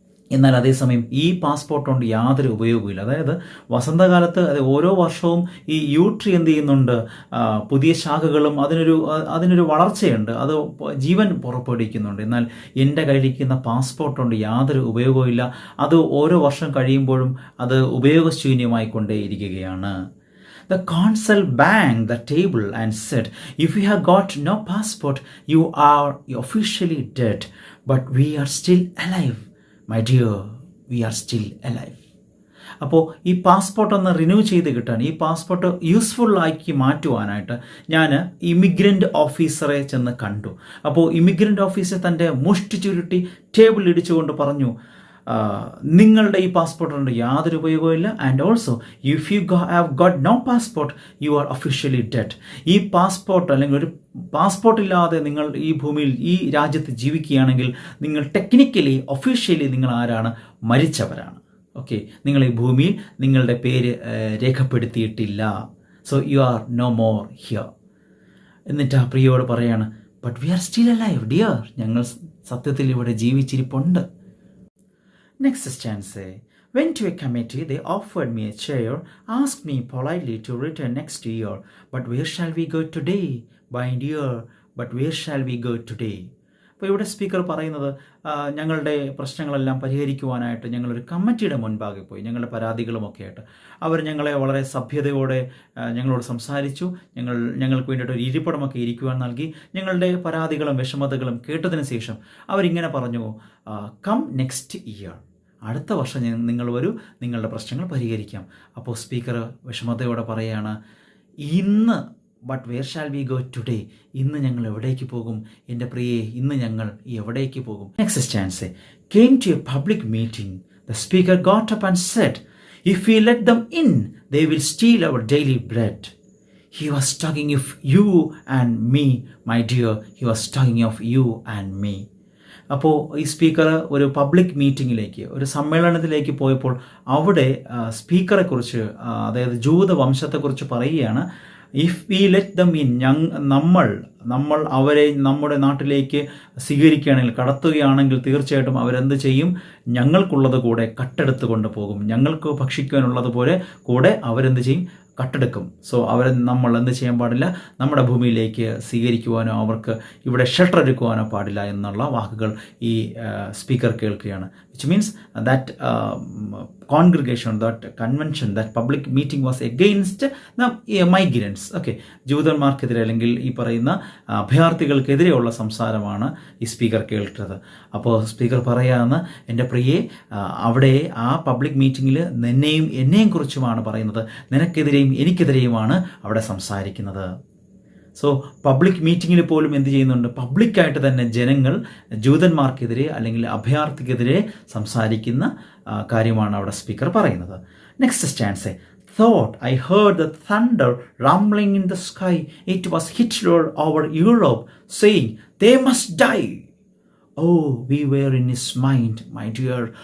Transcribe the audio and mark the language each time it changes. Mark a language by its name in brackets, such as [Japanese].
[Malayalam] എന്നാൽ അതേസമയം ഈ പാസ്പോർട്ട് കൊണ്ട് യാതൊരു ഉപയോഗമില്ല. അതായത് വസന്തകാലത്ത് ഓരോ വർഷവും ഈ യു ട്രീ എന്ത് ചെയ്യുന്നുണ്ട്, പുതിയ ശാഖകളും അതിനൊരു വളർച്ചയുണ്ട്, അത് ജീവൻ പുറപ്പെടുവിക്കുന്നുണ്ട്. എന്നാൽ എൻ്റെ കയ്യിലിരിക്കുന്ന പാസ്പോർട്ട് കൊണ്ട് യാതൊരു ഉപയോഗവുമില്ല. അത് ഓരോ വർഷം കഴിയുമ്പോഴും അത് ഉപയോഗശൂന്യമായി കൊണ്ടേയിരിക്കുകയാണ്. [English] The consul banged the table and said, "If you have got no passport, you are officially dead. But we are still alive. My dear, we are still alive." [Malayalam] അപ്പോൾ ഈ പാസ്പോർട്ട് ഒന്ന് റിന്യൂ ചെയ്ത് കിട്ടാൻ, ഈ പാസ്പോർട്ട് യൂസ്ഫുൾ ആക്കി മാറ്റുവാനായിട്ട് ഞാൻ immigrant ഓഫീസറെ ചെന്ന് കണ്ടു. അപ്പോൾ ഇമിഗ്രൻ്റ് ഓഫീസർ തൻ്റെ മുഷ്ടി ചുരുട്ടി ടേബിൾ ഇടിച്ചുകൊണ്ട് പറഞ്ഞു, നിങ്ങളുടെ ഈ പാസ്പോർട്ട് കൊണ്ട് യാതൊരു ഉപയോഗമില്ല. [English] And also if you have got no passport, you are officially dead. [Malayalam] ഈ പാസ്പോർട്ട് അല്ലെങ്കിൽ ഒരു പാസ്പോർട്ട് ഇല്ലാതെ നിങ്ങൾ ഈ ഭൂമിയിൽ ഈ രാജ്യത്ത് ജീവിക്കുകയാണെങ്കിൽ നിങ്ങൾ ടെക്നിക്കലി ഒഫീഷ്യലി നിങ്ങൾ ആരാണ്, മരിച്ചവരാണ്. ഓക്കെ, നിങ്ങൾ ഈ ഭൂമിയിൽ നിങ്ങളുടെ പേര് രേഖപ്പെടുത്തിയിട്ടില്ല. [English] So you are no more here. [Malayalam] എന്നിട്ട് ആ പ്രിയോട് പറയാണ്, [English] But we are still alive dear. [Malayalam] ഞങ്ങൾ സത്യത്തിൽ ഇവിടെ ജീവിച്ചിരിപ്പുണ്ട്. [English] Next stanza. Went to a committee, they offered me a chair, asked me politely to return next year. But where shall we go today, my dear? But where shall we go today? [Malayalam] അപ്പോൾ ഇവിടെ speaker പറയുന്നത്, ഞങ്ങളുടെ പ്രശ്നങ്ങളെല്ലാം പരിഹരിക്കുവാനായിട്ട് ഞങ്ങളൊരു കമ്മിറ്റിയുടെ മുൻപാകെ പോയി, ഞങ്ങളുടെ പരാതികളുമൊക്കെ ആയിട്ട്. അവർ ഞങ്ങളെ വളരെ സഭ്യതയോടെ ഞങ്ങളോട് സംസാരിച്ചു. ഞങ്ങൾക്ക് വേണ്ടിയിട്ട് ഒരു ഇരിപ്പിടമൊക്കെ ഇരിക്കുവാൻ നൽകി. ഞങ്ങളുടെ പരാതികളും വിഷമതകളും കേട്ടതിന് ശേഷം അവരിങ്ങനെ പറഞ്ഞു, [English] come next year, [Malayalam] അടുത്ത വർഷം നിങ്ങൾ വരൂ, നിങ്ങളുടെ പ്രശ്നങ്ങൾ പരിഹരിക്കാം. അപ്പോൾ സ്പീക്കർ വിഷമതയോടെ പറയുകയാണ്, ഇന്ന് [English] but where shall we go today, [Malayalam] ഇന്ന് ഞങ്ങൾ എവിടേക്ക് പോകും എൻ്റെ പ്രിയേ, ഇന്ന് ഞങ്ങൾ എവിടേക്ക് പോകും. [English] Next stanza. Came to a public meeting. The speaker got up and said, if we let them in, they will steal our daily bread. He was talking of you and me, my dear. He was talking of you and me. [Malayalam] അപ്പോൾ ഈ speaker ഒരു public മീറ്റിങ്ങിലേക്ക്, ഒരു സമ്മേളനത്തിലേക്ക് പോയപ്പോൾ അവിടെ സ്പീക്കറെക്കുറിച്ച്, അതായത് ജൂത വംശത്തെക്കുറിച്ച് പറയുകയാണ്. [English] if we let them in, [Malayalam] നമ്മൾ അവരെ നമ്മുടെ നാട്ടിലേക്ക് സ്വീകരിക്കുകയാണെങ്കിൽ, കടത്തുകയാണെങ്കിൽ തീർച്ചയായിട്ടും അവരെന്ത് ചെയ്യും, ഞങ്ങൾക്കുള്ളത് കൂടെ കട്ടെടുത്ത് കൊണ്ടുപോകും. ഞങ്ങൾക്ക് ഭക്ഷിക്കാനുള്ളത് പോലെ കൂടെ അവരെന്ത് ചെയ്യും, കട്ടെടുക്കും. സോ നമ്മൾ എന്ത് ചെയ്യാൻ പാടില്ല, നമ്മുടെ ഭൂമിയിലേക്ക് സ്വീകരിക്കുവാനോ അവർക്ക് ഇവിടെ ഷെൽട്ടർ എടുക്കുവാനോ പാടില്ല എന്നുള്ള വാക്കുകൾ ഈ സ്പീക്കർ കേൾക്കുകയാണ്. [English] Which means that congregation, that convention, that public meeting was against the migrants. [Malayalam] Okay, ജൂതന്മാർക്കെതിരെ അല്ലെങ്കിൽ ഈ പറയുന്ന അഭയാർത്ഥികൾക്കെതിരെയുള്ള സംസാരമാണ് ഈ സ്പീക്കർ കേൾക്കുന്നത്. അപ്പോൾ സ്പീക്കർ പറയാമെന്ന്, എൻ്റെ പ്രിയെ, അവിടെ ആ പബ്ലിക് മീറ്റിങ്ങിൽ എന്നെയും കുറിച്ചുമാണ് പറയുന്നത്, നിനക്കെതിരെയും എനിക്കെതിരെയുമാണ് അവിടെ സംസാരിക്കുന്നത്. സോ പബ്ലിക് മീറ്റിങ്ങിൽ പോലും എന്ത് ചെയ്യുന്നുണ്ട്, പബ്ലിക്കായിട്ട് തന്നെ ജനങ്ങൾ ജൂതന്മാർക്കെതിരെ അല്ലെങ്കിൽ അഭയാർത്ഥിക്കെതിരെ സംസാരിക്കുന്ന കാര്യമാണ് അവിടെ സ്പീക്കർ പറയുന്നത്. [English] Next stanza. thought I heard the thunder rumbling in the sky. It was Hitler over Europe saying, they must die. Oh, we were in his mind, my dear.